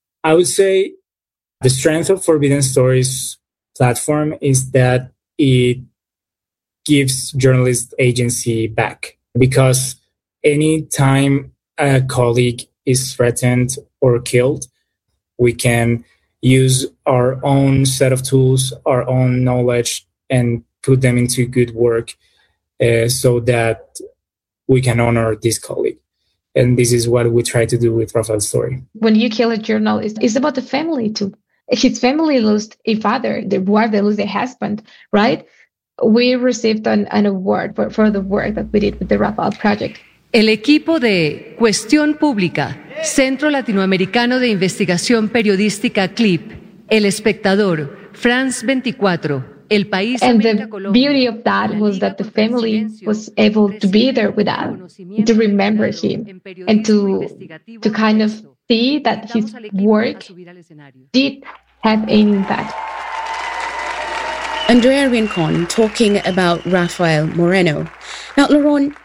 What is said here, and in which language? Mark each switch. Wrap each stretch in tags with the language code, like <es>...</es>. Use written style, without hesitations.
<en>I would say the strength of Forbidden Stories platform is that it gives journalist agency back, because any time a colleague is threatened or killed, we can use our own set of tools, our own knowledge, and put them into good work so that we can honor this colleague. And this is what we try to do with Rafael's story. When you kill a journalist, it's about the family too. His family lost a father, the wife, they lost a husband, right? We received an award for the work that we did with the Rafael Project.</en> <es>El equipo de Cuestión Pública, Centro Latinoamericano de Investigación Periodística CLIP, El Espectador, France 24, El País de América Colombia.</es> <en>And the beauty of that was that the family was able to be there with us, to remember him, and to kind of see that his work did have an impact. Andrea Rincon talking about Rafael Moreno. Now, Laurent,</en>